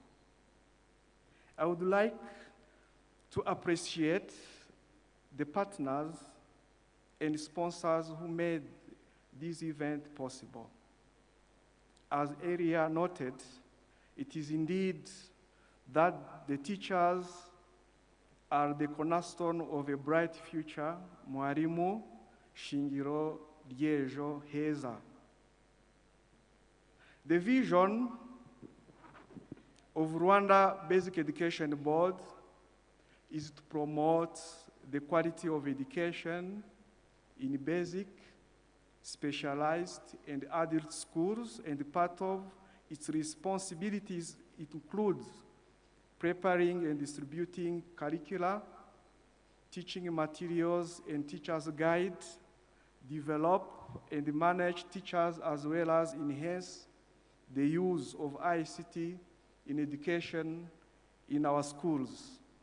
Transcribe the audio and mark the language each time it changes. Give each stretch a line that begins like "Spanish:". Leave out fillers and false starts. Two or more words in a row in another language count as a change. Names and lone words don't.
English: I would like to appreciate the partners and sponsors who made this event possible. As earlier noted, it is indeed that the teachers are the cornerstone of a bright future,
Kinyarwanda: mwarimu shingiro ry'ejo heza.
English: The vision of Rwanda Basic Education Board is to promote the quality of education in basic, specialized, and adult schools, and part of its responsibilities, it includes preparing and distributing curricula, teaching materials and teachers' guides, develop and manage teachers, as well as enhance the use of ICT in education in our schools.